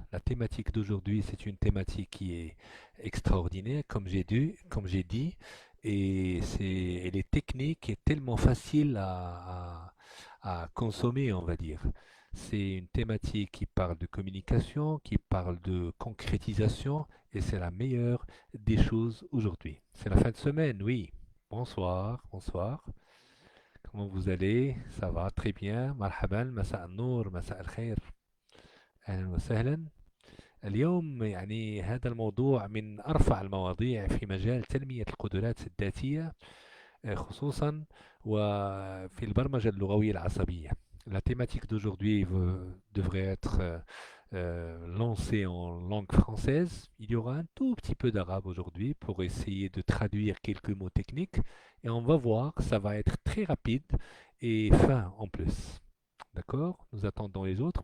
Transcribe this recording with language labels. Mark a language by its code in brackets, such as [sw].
[fr] La thématique d'aujourd'hui, c'est une thématique qui est extraordinaire, comme j'ai dit, et elle est technique et tellement facile à consommer, on va dire. C'est une thématique qui parle de communication, qui parle de concrétisation, et c'est la meilleure des choses aujourd'hui. C'est la fin de semaine, oui. Bonsoir, bonsoir. Comment vous allez? Ça va très bien. [ar] مرحبا مساء النور مساء الخير. أهلا وسهلا. اليوم هذا الموضوع من أرفع المواضيع في مجال تنمية القدرات الذاتية، خصوصا وفي البرمجة اللغوية العصبية. [fr] La thématique d'aujourd'hui devrait être lancée en langue française. Il y aura un tout petit peu d'arabe aujourd'hui pour essayer de traduire quelques mots techniques et on va voir, ça va être très rapide et fin en plus. D'accord? Nous attendons les autres.